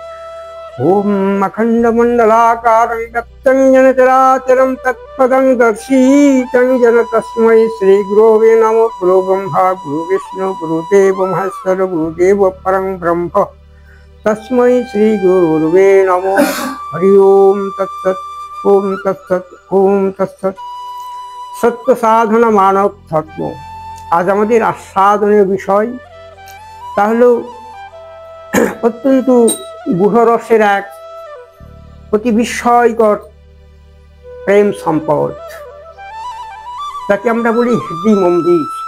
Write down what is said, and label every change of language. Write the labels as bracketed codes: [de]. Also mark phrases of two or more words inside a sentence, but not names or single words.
[sa] ओम अखंडमंडलाकारं व्याप्तं येन चराचरं तत्पदं दर्शितं येन तस्मै श्रीगुरवे नमो। गुरु ब्रह्मा गुरु विष्णु गुरुदेव महेश्वर गुरुदेव परं ब्रह्म तस्मै श्रीगुरुवे नमो। हरि ओम तत्सत् ओम तत्सत् ओम तत्सत्। सत्य साधना मानव धर्म। [bn] आज আমাদের আস্বাদনীয় বিষয় তা হলো অত্যন্ত গুহরসের এক অতি বিস্ময়কর প্রেম সম্পদ, তাকে আমরা বলি হৃদয় মন্দির।